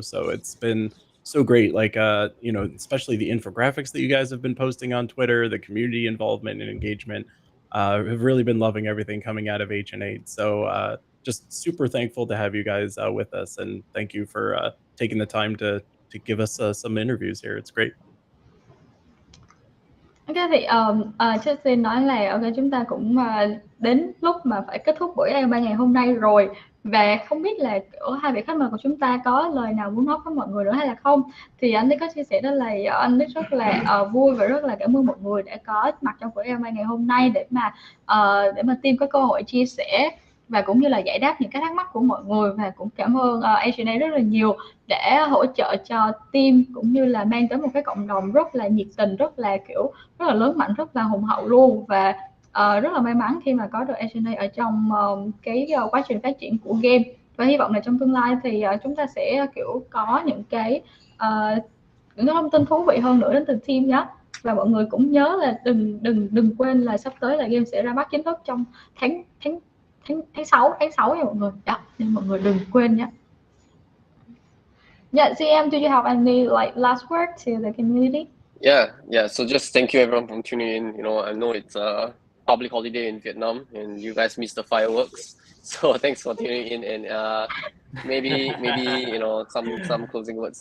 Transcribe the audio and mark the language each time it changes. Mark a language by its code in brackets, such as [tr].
[en] So it's been so great, like, especially the infographics that you guys have been posting on Twitter, the community involvement and engagement. Have really been loving everything coming out of Ancient8. So just super thankful to have you guys with us. And thank you for taking the time to give us some interviews here. It's great. [vi] Ok, thì Chelsea nói là ok, chúng ta cũng đến lúc mà phải kết thúc buổi AMA ngày hôm nay rồi, Và không biết là ở hai vị khách mời của chúng ta có lời nào muốn nói với mọi người nữa hay là không? Thì anh ấy có chia sẻ đó là anh ấy rất là vui và rất là cảm ơn mọi người đã có mặt trong buổi AMA ngày hôm nay để mà team có cơ hội chia sẻ và cũng như là giải đáp những cái thắc mắc của mọi người, và cũng cảm ơn Ancient8 rất là nhiều để hỗ trợ cho team cũng như là mang tới một cái cộng đồng rất là nhiệt tình, rất là kiểu rất là lớn mạnh, rất là hùng hậu luôn. Và rất là may mắn khi mà có được Ancient8 ở trong cái quá trình phát triển của game, và hy vọng là trong tương lai thì chúng ta sẽ kiểu có những cái thông tin thú vị hơn nữa đến từ team nhé. Và mọi người cũng nhớ là đừng quên là sắp tới là game sẽ ra mắt chính thức trong tháng 6 nha mọi người. Đó, nên mọi người đừng quên nhé. [en] Yeah, CM, do you have any like last word to the community? Yeah. So just thank you everyone for tuning in. You know, I know it's a public holiday in Vietnam, and you guys missed the fireworks. So thanks for tuning in, and maybe you know some closing words.